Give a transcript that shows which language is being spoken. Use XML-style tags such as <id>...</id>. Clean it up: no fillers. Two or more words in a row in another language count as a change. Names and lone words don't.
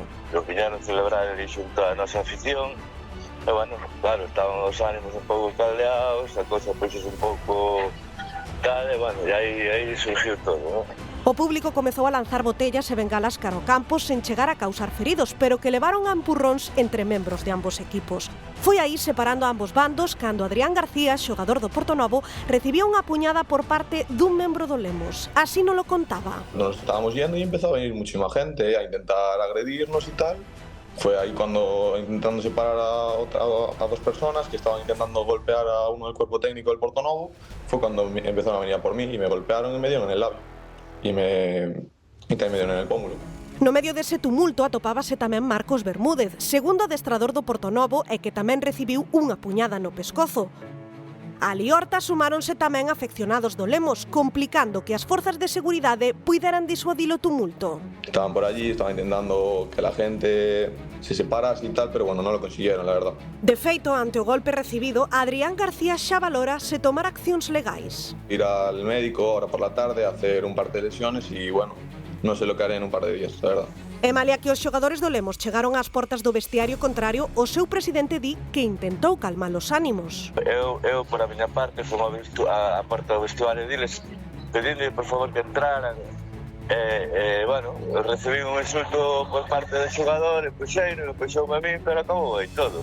<gl>O viñeron celebrar ali xunto a nosa afición e, bueno, claro, estaban os ánimos un pouco caldeados, a cosa pois un pouco tal, e, bueno, e aí surgiu todo, non? O público comezou a lanzar botellas e bengalas cara ao campo sen chegar a causar feridos, pero que levaron a empurróns entre membros de ambos equipos. Foi aí, separando a ambos bandos, cando Adrián García, xogador do Portonovo, recibiu unha puñada por parte dun membro do Lemos. Así non lo contaba.</gl> <es>Nos estábamos yendo y empezó a venir muchísima gente a intentar agredirnos y tal. Fue ahí cuando, intentando separar a dos personas que estaban intentando golpear a uno del cuerpo técnico del Portonovo, fue cuando empezaron a venir a por mí y me golpearon y me dieron en el labio. Y tamén me dieron en el pómulo.</es> <gl>No medio dese tumulto atopábase tamén Marcos Bermúdez, segundo adestrador do Portonovo e que tamén recibiu unha puñada no pescozo. A liorta sumáronse tamén afeccionados do Lemos, complicando que as forzas de seguridade puideran disuadir o tumulto.</gl> <es>Estaban por allí, estaban intentando que la gente se separase y tal, pero bueno, no lo consiguieron, la verdad.</es> <gl>De feito, ante o golpe recibido, Adrián García xa valora se tomar accións legais.</gl> <es>Ir al médico ahora por la tarde a hacer un par de lesiones y bueno, no sé lo que haré en un par de días, la verdad.</es> <gl>E malia que os xogadores do Lemos chegaron ás portas do vestiario contrario, o seu presidente di que intentou calmar os ánimos. Eu por a miña parte, fui a porta do vestuario diles, pedinle, por favor, que entraran. Bueno, recibí un insulto por parte do xogador, e puxoume a mí, pero acabou aí todo.</gl>